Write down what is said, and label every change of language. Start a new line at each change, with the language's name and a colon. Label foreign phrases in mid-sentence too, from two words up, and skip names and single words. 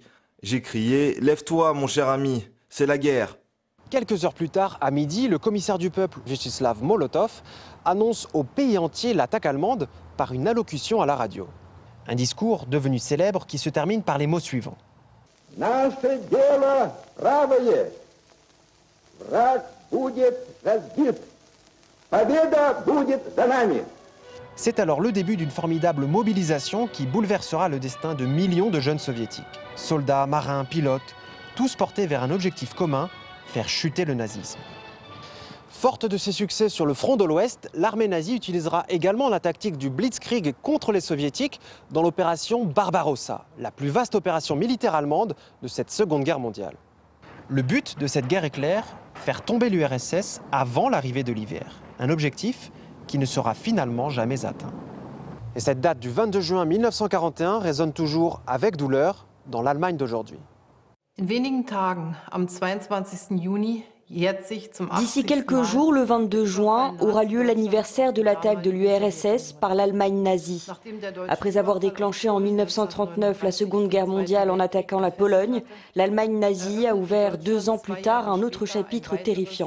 French: J'ai crié « Lève-toi, mon cher ami, c'est la guerre !» Quelques heures plus tard, à midi, le commissaire du peuple, Vyacheslav Molotov, annonce au pays entier l'attaque allemande par une allocution à la radio. Un discours devenu célèbre qui se termine par les mots suivants.
Russian: « Nasze дело правое. Враг будет разбит.
French: C'est alors le début d'une formidable mobilisation qui bouleversera le destin de millions de jeunes soviétiques. Soldats, marins, pilotes, tous portés vers un objectif commun, faire chuter le nazisme. Forte de ses succès sur le front de l'Ouest, l'armée nazie utilisera également la tactique du Blitzkrieg contre les soviétiques dans l'opération Barbarossa, la plus vaste opération militaire allemande de cette Seconde Guerre mondiale. Le but de cette guerre est clair, faire tomber l'URSS avant l'arrivée de l'hiver. Un objectif qui ne sera finalement jamais atteint. Et cette date du 22 juin 1941 résonne toujours avec douleur dans l'Allemagne d'aujourd'hui.
German: In wenigen Tagen, am 22. Juni,
French: D'ici quelques jours, le 22 juin, aura lieu l'anniversaire de l'attaque de l'URSS par l'Allemagne nazie. Après avoir déclenché en 1939 la Seconde Guerre mondiale en attaquant la Pologne, l'Allemagne nazie a ouvert 2 ans plus tard un autre chapitre terrifiant.